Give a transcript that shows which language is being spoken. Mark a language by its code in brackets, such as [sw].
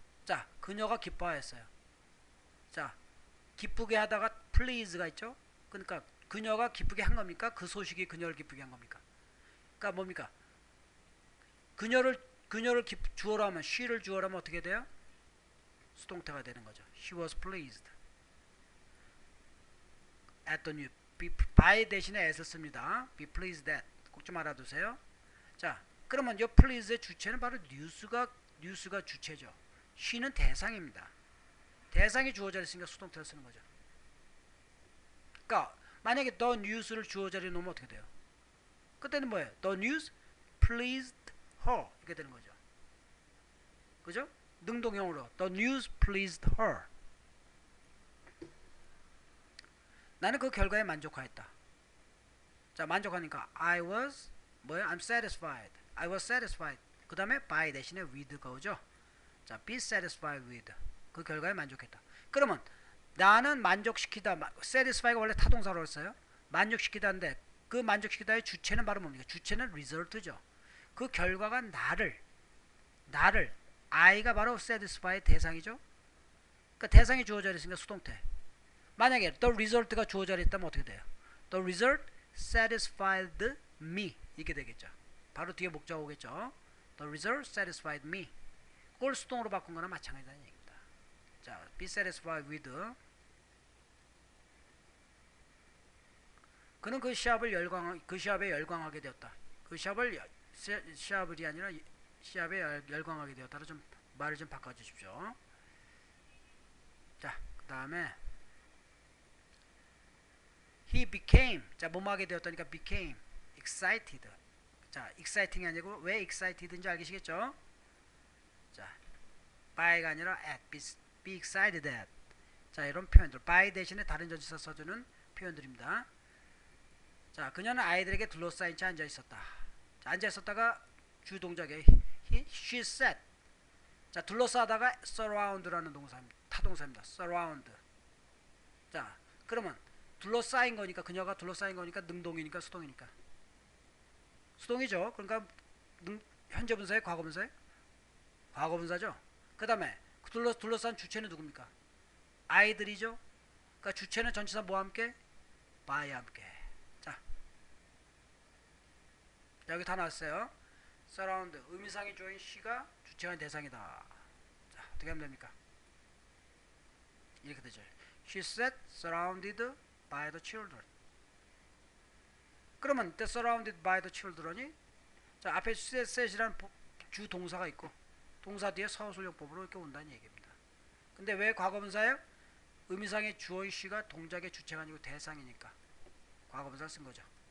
[ko] 자, 그녀가 기뻐하였어요. 자, 기쁘게 하다가 please가 있죠? 그러니까 그녀가 기쁘게 한 겁니까? 그 소식이 그녀를 기쁘게 한 겁니까? 그러니까 뭡니까? 그녀를 주어로 하면 she를 주어로 하면 어떻게 돼요? 수동태가 되는 거죠. [en] She was pleased at the news. [ko] by 대신에 as를 씁니다. [en] be pleased at. [ko] 꼭 좀 알아두세요. 자, 그러면 이 please의 주체는 바로 뉴스가 주체죠. she는 대상입니다. 대상이 주어 자리에 있으니까 수동태를 쓰는 거죠. 그러니까 만약에 the news를 주어 자리에 놓으면 어떻게 돼요? 그때는 뭐예요? [en] The news pleased her [ko] 이렇게 되는 거죠. 그죠? 능동형으로 [en] the news pleased her. [ko] 나는 그 결과에 만족하였다. 자, 만족하니까 [en] I was [ko] 뭐예요? [en] I'm satisfied. I was satisfied. [ko] 그 다음에 by 대신에 with가 오죠. 자, [en] be satisfied with. [ko] 그 결과에 만족했다. 그러면 나는 만족시키다. satisfy가 원래 타동사로 했어요. 만족시키다인데 그 만족시키다의 주체는 바로 뭡니까? 주체는 result죠. 그 결과가 나를 I가 바로 satisfy 대상이죠. 그러니까 대상이 주어져 있으니까 수동태. 만약에 the result가 주어져 있다면 어떻게 돼요? [en] The result satisfied me [ko] 이렇게 되겠죠. 바로 뒤에 목적 오겠죠. [en] The result satisfied me. [ko] 그걸 수동으로 바꾼 거나 마찬가지다는 얘기입니다. [en] 자, be satisfied with. [ko] 그는 그 시합에 열광하게 되었다. 그 시합이 아니라 시합에 열광하게 되었다로 좀 말을 좀 바꿔주십시오. [en] 자, 그 다음에 he became. [ko] 자, 뭐뭐 하게 되었다니까 [en] became excited. [ko] 자, exciting이 아니고 왜 excited인지 알겠시겠죠? [en] 자, by가 [ko] 아니라 [en] at, be excited at. [ko] 자, 이런 표현들 by 대신에 다른 전치사 써주는 표현들입니다. 자, 그녀는 아이들에게 둘러싸인 채 앉아 있었다. 자, 앉아 있었다가 주동작에 [en] she sat. [ko] 자, 둘러싸다가 surround라는 동사입니다. 타동사입니다. surround. 자, 그러면 둘러싸인 거니까 그녀가 둘러싸인 거니까 능동이니까 수동이니까 수동이죠. 그러니까 현재 분사의 과거분사의 과거분사죠. 그 다음에 둘러싼 주체는 누굽니까? 아이들이죠. 그러니까 주체는 전치사 뭐와 함께? by와 함께. 자, 여기 다 나왔어요. surround 의미상의 주어인 she가 주체가 대상이다. 자, 어떻게 하면 됩니까? 이렇게 되죠. [en] She sat surrounded by the children. [ko] 그러면 [en] the surrounded by the children [ko] 이 자, 앞에 set이라는 주 동사가 있고 동사 뒤에 서술용법으로 이렇게 온다는 얘기입니다. 근데 왜 과거분사예요? 의미상의 주어인 she가 동작의 주체가 아니고 대상이니까 과거분사 쓴 거죠.